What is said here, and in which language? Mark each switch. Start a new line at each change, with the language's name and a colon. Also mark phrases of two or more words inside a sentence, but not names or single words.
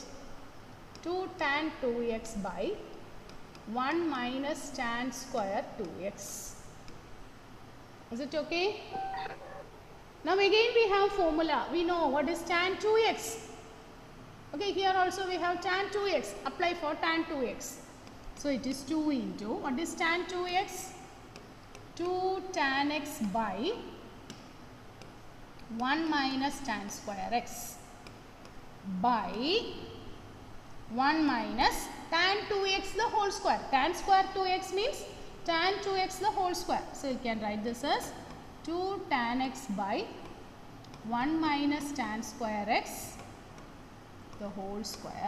English: 2 tan 2x by 1 minus tan square 2x. Is it okay? Now again we have formula. We know what is tan 2x. Okay, here also we have tan 2x. Apply for tan 2x. So it is 2 into, what is tan 2x? 2 tan x by 1 minus tan square x by 1 minus tan 2x the whole square. Tan square 2x means tan 2x the whole square. So you can write this as 2 tan x by 1 minus tan square x the whole square.